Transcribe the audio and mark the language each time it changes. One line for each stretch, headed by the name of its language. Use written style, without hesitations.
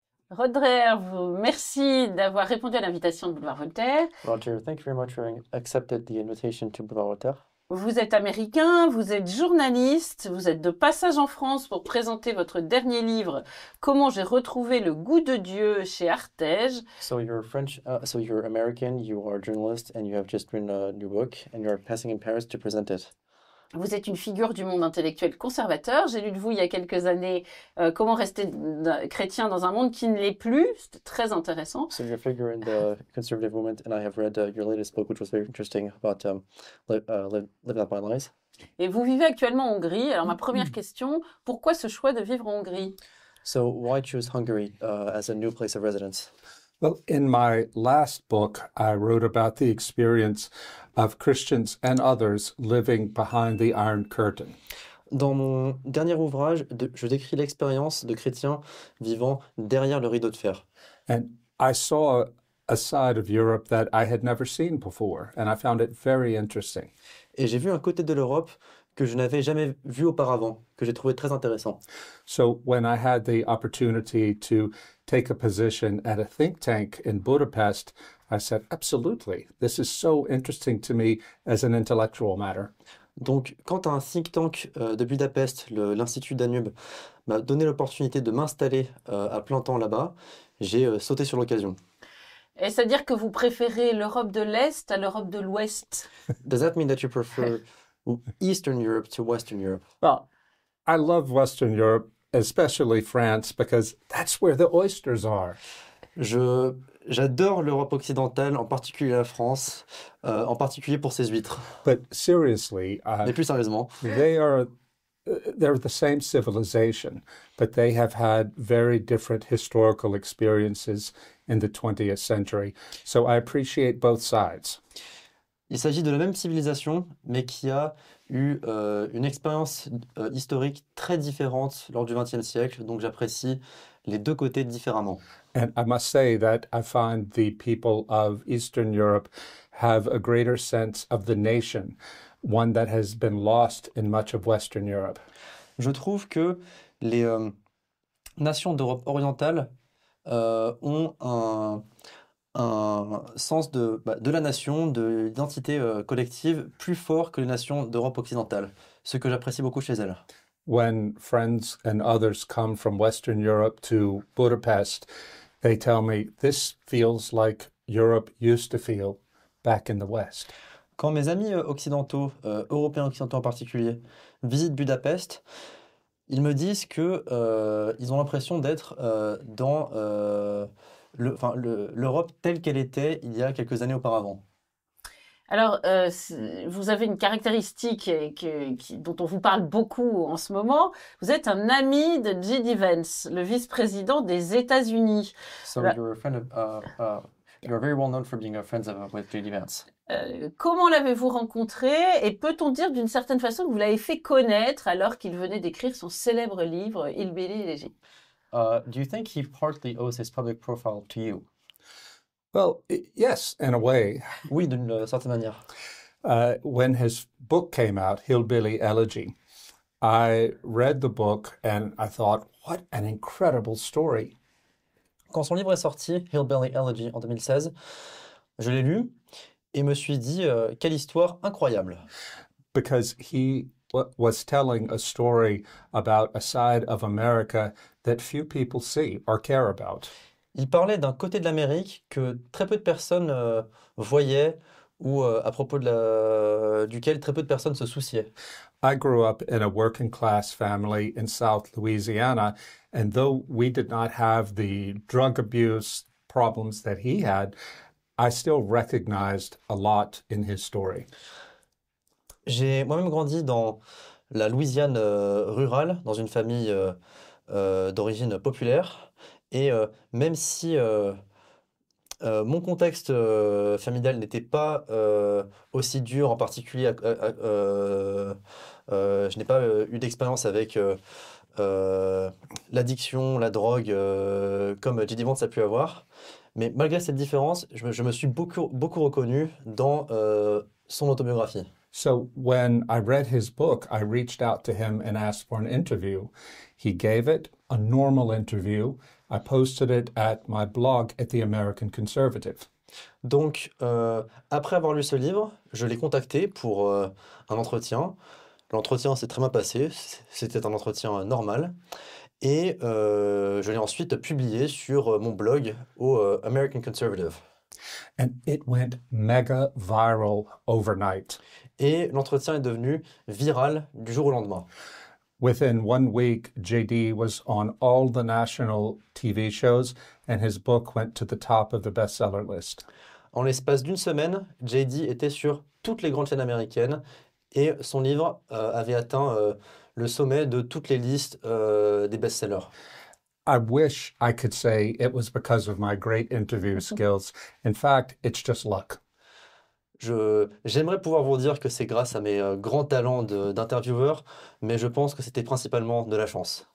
French: Dreher, merci d'avoir répondu à l'invitation de Boulevard Voltaire.
English: Roger, thank you very much for accepted the invitation to Boulevard Voltaire.
French: Vous êtes américain, vous êtes journaliste, vous êtes de passage en France pour présenter votre dernier livre « Comment j'ai retrouvé le goût de Dieu » chez Artege.
English: So you're French, so you're American, you are a journalist, and you have just written a new book, and you're passing in Paris to present it.
French: Vous êtes une figure du monde intellectuel conservateur. J'ai lu de vous il y a quelques années Comment rester chrétien dans un monde qui ne l'est plus. C'était très intéressant.
English: So you're a figure in the conservative movement, and I have read your latest book, which was very interesting about living up my lies.
French: Et vous vivez actuellement en Hongrie. Alors ma première question, pourquoi ce choix de vivre en Hongrie?
English: So why choose Hungary as a new place of residence? Well, in my last book, I wrote about the experience of Christians and others living behind the Iron Curtain.
French: Dans mon dernier ouvrage, je décris l'expérience de chrétiens vivant derrière le rideau de fer.
English: And I saw a side of Europe that I had never seen before, and I found it very interesting.
French: Et j'ai vu un côté de l'Europe que je n'avais jamais vu auparavant, que j'ai trouvé très intéressant.
English: So when I had the opportunity to take a position at a think tank in Budapest, I said, absolutely, this is so interesting to me as an intellectual matter.
French: Donc, quand un think tank de Budapest, l'Institut Danube, m'a donné l'opportunité de m'installer à plein temps là-bas, j'ai sauté sur l'occasion. Et c'est-à-dire que vous préférez l'Europe de l'Est à l'Europe de l'Ouest?
English: Does that mean that you prefer Eastern Europe to Western Europe? Well, I love Western Europe, especially France, because that's where the oysters are.
French: J'adore l'Europe occidentale, en particulier la France, en particulier pour ses huîtres.
English: But seriously,
French: Mais plus sérieusement,
English: they're the same civilization, but they have had very different historical experiences in the 20th century. So I appreciate both sides.
French: il s'agit de la même civilisation, mais qui a eu une expérience historique très différente lors du XXe siècle, donc j'apprécie les deux côtés différemment.
English: And I must say that I find the people of Eastern Europe have a greater sense of the nation, one that has been lost in much of Western Europe.
French: Je trouve que les nations d'Europe orientale ont un sens de la nation, de l'identité collective plus fort que les nations d'Europe occidentale, ce que j'apprécie beaucoup chez elles.
English: When friends and others come from Western Europe to Budapest, they tell me this feels like Europe used to feel back in the West.
French: Quand mes amis occidentaux, européens occidentaux en particulier, visitent Budapest, ils me disent que ils ont l'impression d'être dans l'Europe telle qu'elle était il y a quelques années auparavant. Alors, vous avez une caractéristique dont on vous parle beaucoup en ce moment. Vous êtes un ami de J.D. Vance, le vice-président des États-Unis.
English: So you're a friend of, you're very well known for being a friend with J.D. Vance.
French: Comment l'avez-vous rencontré et peut-on dire d'une certaine façon que vous l'avez fait connaître alors qu'il venait d'écrire son célèbre livre « Hillbilly Elegy »
English: Do you think he partly owes his public profile to you? Well, yes, in a way.
French: Oui, d'une certaine manière.
English: When his book came out, Hillbilly Elegy, I read the book and I thought, what an incredible story.
French: Quand son livre est sorti, Hillbilly Elegy, en 2016, je l'ai lu et me suis dit, quelle histoire incroyable.
English: Because he was telling a story about a side of America that few people see or care about.
French: Il parlait d'un côté de l'Amérique que très peu de personnes voyaient ou à propos duquel très peu de personnes se souciaient.
English: I grew up in a working class family in South Louisiana, and though we did not have the drug abuse problems that he had, I still recognized a lot in his story.
French: J'ai moi-même grandi dans la Louisiane rurale, dans une famille d'origine populaire. Et même si mon contexte familial n'était pas aussi dur, en particulier, je n'ai pas eu d'expérience avec l'addiction, la drogue, comme J.D. Vance a pu avoir. Mais malgré cette différence, je me suis beaucoup reconnu dans son autobiographie.
English: So when I read his book, I reached out to him and asked for an interview. He gave it, a normal interview. I posted it at my blog at The American Conservative.
French: Donc, après avoir lu ce livre, je l'ai contacté pour un entretien. L'entretien s'est très bien passé, c'était un entretien normal. Et je l'ai ensuite publié sur mon blog au American Conservative.
English: And it went mega viral overnight.
French: Et l'entretien est devenu viral du jour au lendemain.
English: Within 1 week, JD was on all the national TV shows, and his book went to the top of the bestseller list.
French: En l'espace d'une semaine, JD était sur toutes les grandes chaînes américaines et son livre avait atteint le sommet de toutes les listes des best-sellers.
English: I wish I could say it was because of my great interview skills. In fact, it's just luck.
French: J'aimerais pouvoir vous dire que c'est grâce à mes grands talents d'intervieweur, mais je pense que c'était principalement de la chance.